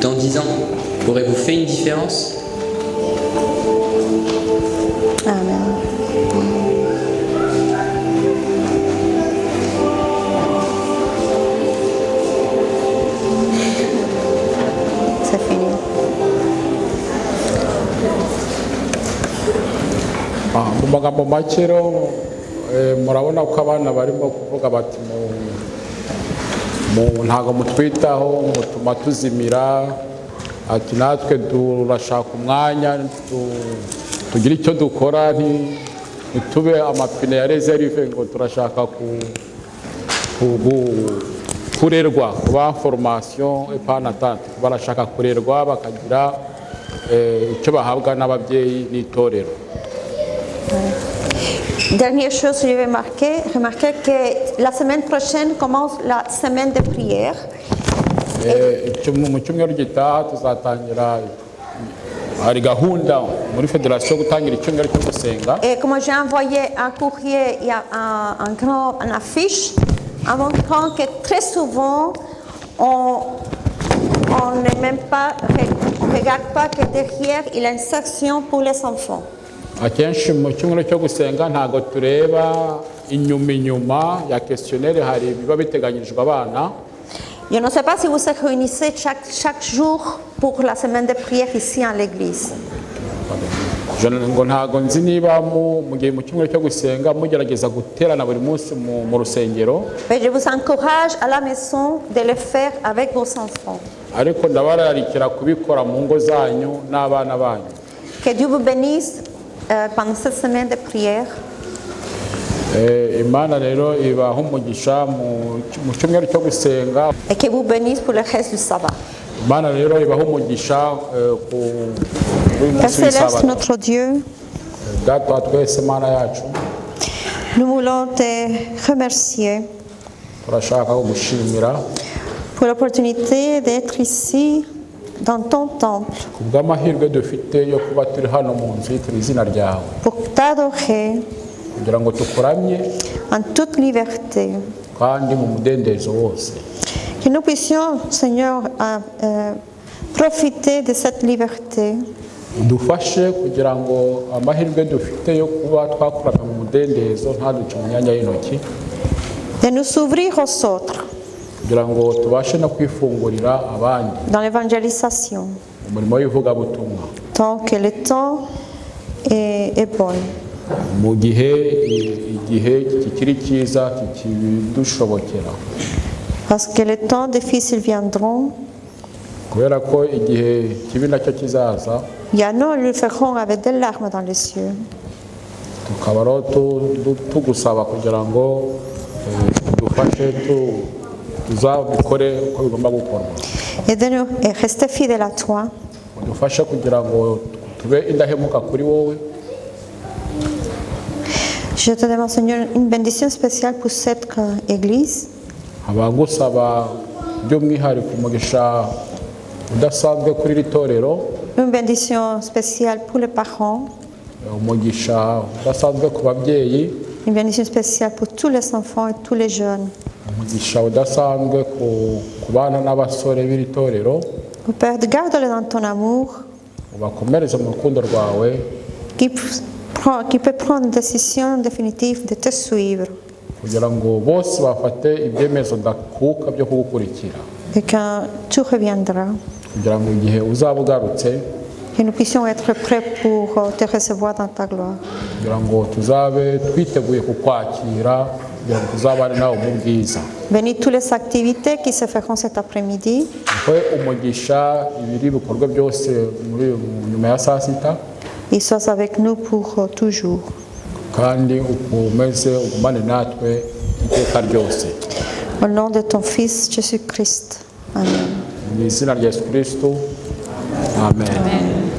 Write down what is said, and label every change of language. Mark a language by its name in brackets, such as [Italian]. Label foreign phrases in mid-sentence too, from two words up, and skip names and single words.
[French] Dans 10 ans, aurez-vous fait une différence? Amen. C'est fini. [Kinyarwanda] Mu magambo make rero murabona ko abana barimo kuvuga bati ntabwo mutwitaho mutuma tuzimira, ati natwe turashaka umwanya tugire icyo dukora ntitube amapine ya reserve ngo turashaka kurerwa kuba [French] formation epanatante, [Kinyarwanda] barashaka kurerwa bakagira icyo bahabwa n'ababyeyi n'itorero. [French] Dernière chose que je vais remarquer que la semaine prochaine commence la semaine de prière. [Kinyarwanda] Mu cyumweru gitaha tuzatangira hari gahunda muri federasiyo gutangira icyumweru cyo gusenga. [French] Et comme j'ai envoyé un courrier, il y a une affiche en montrant que très souvent on ne même pas regarde pas que derrière il y a une section pour les enfants. [Kinyarwanda] Akenshi mu cyumweru cyo gusenga ntago tureba inyuma ya questionnaire, hari biba biteganyirijwe abana. [French] Je ne sais pas si vous vous réunissez chaque jour pour la semaine de prière ici à l'église. [Kinyarwanda] ngo ntago nzi niba mu gihe mu cyumweru cyo gusenga mugerageza guterana buri munsi mu rusengero. [French] Mais je vous encourage à la maison de le faire avec vos enfants. [Kinyarwanda] ariko ndabararikira kubikora mu ngo zanyu n'abana banyu. [French] Que Dieu vous bénisse pendant cette semaine de prière. [Kinyarwanda] Imana rero ibaha umugisha mu cyumweru cyo gusenga. [French] Et que vous bénisse pour le reste du sabbat. [Kinyarwanda] Imana rero ibaha umugisha ku [French] Père Céleste, notre Dieu, [Kinyarwanda] data wa twese Mana yacu, [French] nous voulons te remercier [Kinyarwanda] turashaka kugushimira [French] pour l'opportunité d'être ici dans ton temple [Kinyarwanda] ku bw'amahirwe dufite yo kuba turi hano mu nzu yitiriwe izina ryawe, [French] pour t'adorer [Kinyarwanda] kugira ngo tukuramye [French] en toute liberté. [Kinyarwanda] kandi mu mudendezo wose. [French] Que nous puissions, Seigneur, profiter de cette liberté [Kinyarwanda] Dufashe kugira ngo amahirwe dufite yo kuba twakuramya mu mudendezo ntaduce mu myanya y'intoki, [French] de nous ouvrir aux autres [Kinyarwanda] kugira ngo tubashe no kwifungurira abandi [French] dans l'évangélisation, [Kinyarwanda] umurimo w'ivugabutumwa [French] tant que le temps est bon. [Kinyarwanda] mu igihe kikiri cyiza kikidushobokera, [French] Parce que les temps difficiles viendront, [Kinyarwanda] kubera ko igihe kibi nacyo kizaza, [French] il y en a, nous le ferons avec des larmes dans les yeux. [Kinyarwanda] tukaba rero tugusaba kugira ngo dufashe tuzabikore uko bigomba gukorwa, [French] Et de nous et rester fidèles à toi. [Kinyarwanda] dufashe kugira ngo tube indahemuka kuri wowe. [French] Je te demande, Seigneur, une bénédiction spéciale pour cette église. [Kinyarwanda] Abagusaba by'umwihariko umugisha udasanzwe kuri iri torero, [French] Une bénédiction spéciale pour les parents. [Kinyarwanda] umugisha udasanzwe ku babyeyi, [French] Une bénédiction spéciale pour tous les enfants et tous les jeunes. [Kinyarwanda] umugisha udasanzwe ku bana n'abasore b'iri torero, [French] Au Père, garde-les dans ton amour, [Kinyarwanda] ubakomereze mu rukundo rwawe, [French] qui peut prendre une décision définitive de te suivre. [Kinyarwanda] kugira ngo bose bafate ibyemezo ndakuka byo kugukurikira, [French] Et quand tu reviendras, [Kinyarwanda] kugira ngo igihe uzaba ugarutse, [French] que nous puissions être prêts pour te recevoir dans ta gloire. [Kinyarwanda] kugira ngo tuzabe twiteguye kukwakira, kugira ngo tuzabane nawe mu bwiza. [French] Bénis toutes les activités qui se feront cet après-midi. [Kinyarwanda] Uhe umugisha ibiri bikorwa byose nyuma ya saa sita, [French] Et sois avec nous pour toujours. [Kinyarwanda] kandi ukomeze ugumane natwe iteka ryose. [French] Au nom de ton Fils Jésus-Christ. Amen. [Kinyarwanda] Mu izina rya Yesu Kristo, amen.